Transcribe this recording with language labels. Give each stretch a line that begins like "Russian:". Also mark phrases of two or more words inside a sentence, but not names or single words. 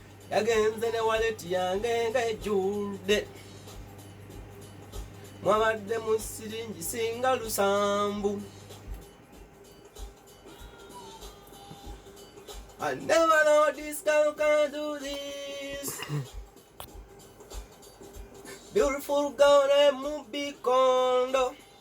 Ganda: Yagenze ne wallet yange ng'ejjudde. Mwabadde mu siringi singa lusanvu.
English: I never know this girl can do this. Beautiful girl named Mubi Kondo.